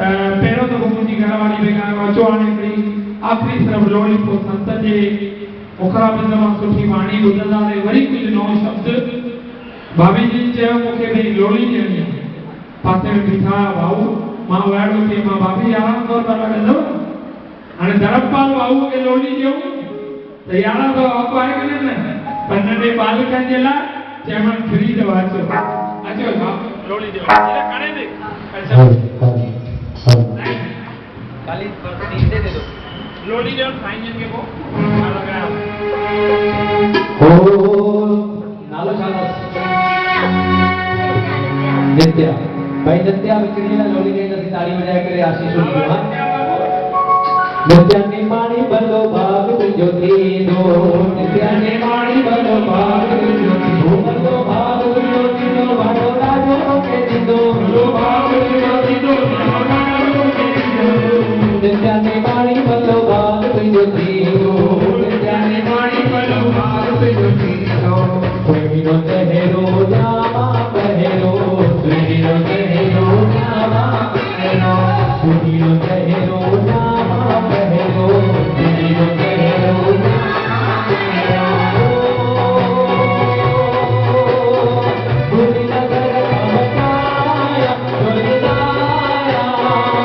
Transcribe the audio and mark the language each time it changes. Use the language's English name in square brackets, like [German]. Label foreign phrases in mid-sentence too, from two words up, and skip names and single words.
[Sindhi] पहिरियों दफ़ो मुंहिंजी घरवारी बि अचो हाणे हिकिड़ी आख़िरी सिर्फ़ु लोली पोइ संत जे मुखराबिंद मां सुठी वाणी ॿुधंदासीं वरी कुझु नओं शब्द भाभी जी चयो मूंखे भई लोली ॾियणी आहे पासे में बीठा भाऊ मां वाइड़ो थिए मां भाभी आराम तौर पर लॻंदव हाणे धर्मपाल भाऊ खे लोली ॾियूं त यारहं सौ अघु आहे की न पर नंढे बालकनि जे लाइ चयोमांसि फ्री अथव अचो अचो भाउ लोली ॾियो करे दे [Hindi] खाली तीन दे दो [Sindhi] लोली ॾियो साईं जन खे पोइ नालो छा नित्या भाई नित्या विकड़ी ना लोली ॾेई नथी ताड़ी वजाए करे आशीष ॾियो नित्या ने पाणी भलो भाग तुंहिंजो थींदो नित्या ने पाणी भलो भाग तुंहिंजो थींदो भलो भाग तुंहिंजो थींदो भालो राजो के थींदो भलो भाग तुंहिंजो थींदो नित्या ने पाणी भलो भाग तुंहिंजो थींदो नित्या ने पाणी भलो भाग तुंहिंजो थींदो सुहिणो चहेरो जामा पहिरो सुहिणो चहेरो जामा पहिरो सुहिणो चहेरो जामा पहिरो सुहिणो चहेरो जामा पहिरो भूली नगर कमकाया भूली दाया